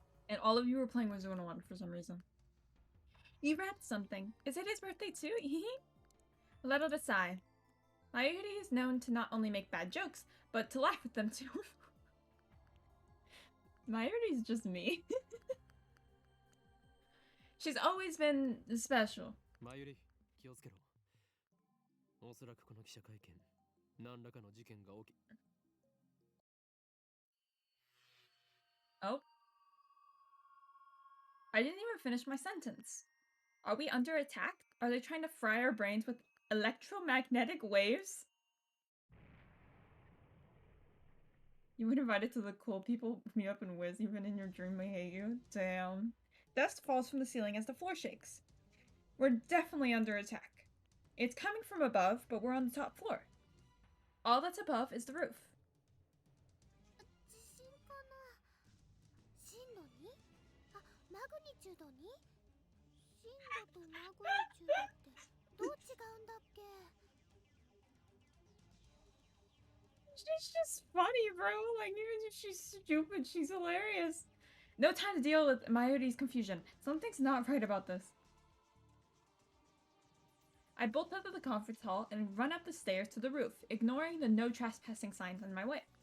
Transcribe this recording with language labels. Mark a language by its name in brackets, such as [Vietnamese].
[English] And all of you were playing Wizard 101 for some reason. You read something. Is it his birthday too? A little to sigh. Mayuri is known to not only make bad jokes, but to laugh at them too. Mayuri's just me. She's always been special. [Japanese] マユリ、気をつけろ。おそらくこの記者会見、何らかの事件が起き [English] Oh. I didn't even finish my sentence. Are we under attack? Are they trying to fry our brains with electromagnetic waves? You were invited to the cool people meet up and whiz, even in your dream I hate you. Damn. Dust falls from the ceiling as the floor shakes. We're definitely under attack. It's coming from above, but we're on the top floor. All that's above is the roof. [Japanese] 地震かな。震度 2？ あ、マグニチュード 2？震度とマグニチュードってどう違うんだっけ？ [English] She's just funny, bro. Like, even if she's stupid, she's hilarious. No time to deal with Mayuri's confusion. Something's not right about this. I bolt out of the conference hall and run up the stairs to the roof, ignoring the no trespassing signs in my way.